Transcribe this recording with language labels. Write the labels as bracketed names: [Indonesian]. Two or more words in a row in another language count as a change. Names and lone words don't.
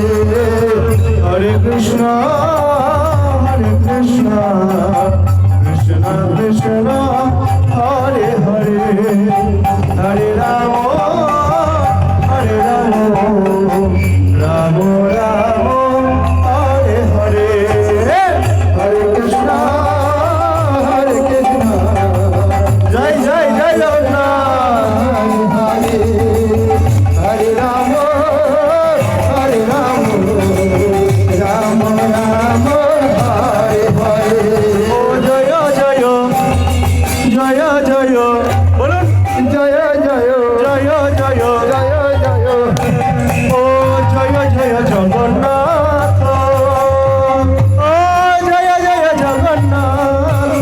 [Sanskrit] হরে কৃষ্ণ হরে কৃষ্ণ কৃষ্ণ কৃষ্ণ হরে হরে হরে রাম রাম রাম হরে হরে हरे कृष्ण, हरे कृष्ण, [Bangla] জয় জয় জয় জগন্নাথ। [Sanskrit] हरे हरे, हरे राम, हरे राम, राम राम, हरे हरे. [Bangla] ও জয় জয় জয় জয় বলুন জয় জয়, জয় জয় জয় জয়, ও জয় জয় জগন্নাথ ও জয় জয় জগন্নাথ